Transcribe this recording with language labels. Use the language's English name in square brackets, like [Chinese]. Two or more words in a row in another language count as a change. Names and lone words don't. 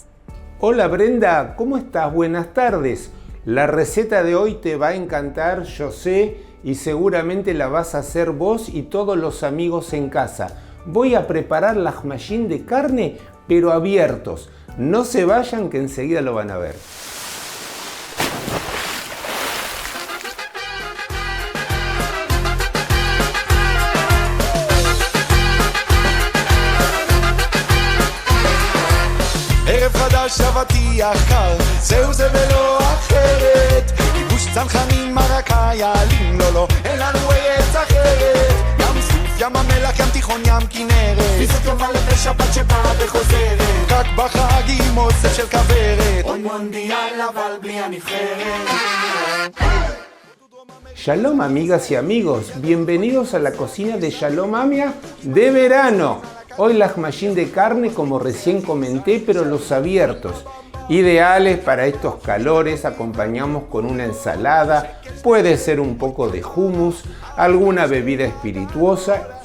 [Spanish] Hola Brenda, ¿cómo estás? Buenas tardes. La receta de hoy te va a encantar, yo sé, y seguramente la vas a hacer vos y todos los amigos en casa. Voy a preparar lahmacun de carne, pero abiertos. No se vayan, que enseguida lo van a ver. [Hebrew] אבטיח קר, זהו זה ולא אחרת. גיבוש צנחנים מרקאי, העלים לא, אין לנו ארץ אחרת. ים סוף, ים המלח, ים תיכון, ים כנרת. פיסות יובל לשבת שבאה וחוזרת. רק בחגים אוסף של כוורת. עוד מונדיאל אבל בלי הנבחרת. [Spanish] Shalom amigas y amigos, bienvenidos a la cocina de Shalom Amia de verano. Hoy lahmacun de carne, como recién comenté, pero los abiertos. Ideales para estos calores, acompañamos con una ensalada, puede ser un poco de hummus, alguna bebida espirituosa.